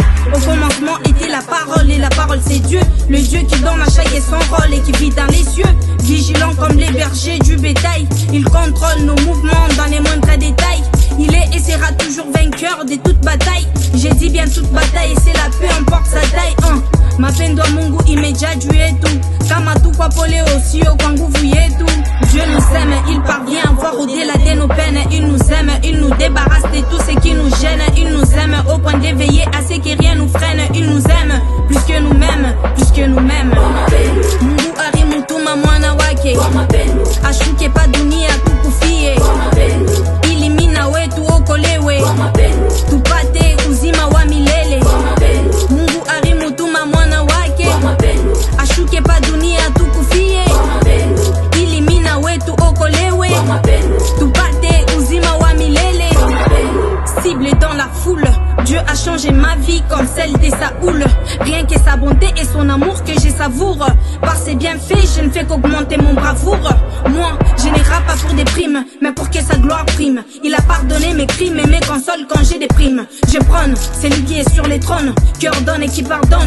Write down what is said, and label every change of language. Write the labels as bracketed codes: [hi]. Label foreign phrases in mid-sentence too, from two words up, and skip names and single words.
[fr] Au commencement était la parole et la parole c'est Dieu. Le Dieu qui donne à chacun son rôle et qui vit dans les cieux. Vigilant comme les bergers du bétail, il contrôle nos mouvements dans les moindres détails. Il est et sera toujours vainqueur de toute bataille. J'ai dit bien toute bataille et c'est la paix, importe sa taille. [sw] Mapendo a Mungu imejaa yetu, kama tu kwa pole sio kwa nguvu yetu. [fr] Dieu nous aime, il parvient à voir au-delà de nos peines. Il nous aime, il nous débarrasse de tout ce qui nous gêne. Il nous aime au point d'éveiller à ce que rien nous freine. Il nous aime plus que nous-mêmes, plus que nous-mêmes. [sw] Mungu arimutuma mwana wake ashuke pa dunia tukufie, ili mimi na wetu okolewe tupate uzima wa milele. Mungu arimutuma mwana wake ashuke pa dunia tukufie, ili mimi na wetu okolewe tupate uzima wa milele. [fr] Cible dans la foule, Dieu a changé ma vie comme celle de Saoul. Rien que sa bonté et son amour que je savoure. Par ses bienfaits, je ne fais qu'augmenter mon bravoure. Moi, je ne rappe pas pour des primes, mais pour que sa gloire prime. Il a pardonné mes crimes et mes consoles quand j'ai des primes. Je prône, c'est lui qui est sur les trônes, qui ordonne et qui pardonne.